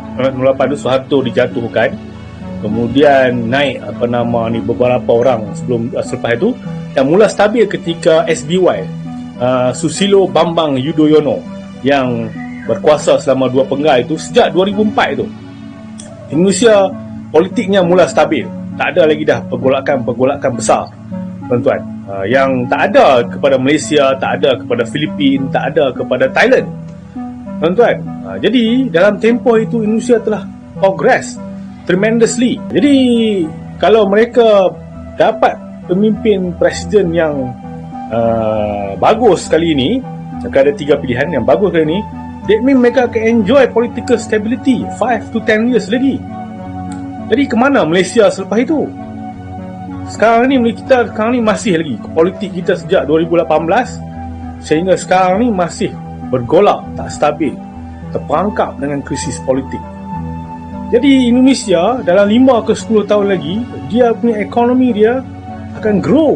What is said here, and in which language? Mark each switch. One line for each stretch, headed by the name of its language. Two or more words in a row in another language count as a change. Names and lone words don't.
Malay: Lepas itu Soeharto dijatuhkan, kemudian naik beberapa orang selepas itu, dan mula stabil ketika SBY, Susilo Bambang Yudhoyono, yang berkuasa selama 2 penggal itu sejak 2004 itu. Indonesia politiknya mula stabil, tak ada lagi dah pergolakan besar, tuan-tuan. Yang tak ada kepada Malaysia, tak ada kepada Filipina, tak ada kepada Thailand, tuan-tuan. Jadi dalam tempoh itu Indonesia telah
English: progress tremendously.
Malay: Jadi kalau mereka dapat pemimpin presiden yang bagus kali ini, ada 3 pilihan yang bagus kali ini,
English: that means
Malay: mereka akan
English: enjoy political stability 5 to 10 years lagi.
Malay: Jadi ke mana Malaysia selepas itu? Sekarang ni masih lagi politik kita sejak 2018 sehingga sekarang ni masih bergolak, tak stabil, terperangkap dengan krisis politik. Jadi Indonesia dalam 5 ke 10 tahun lagi, dia punya ekonomi dia akan grow.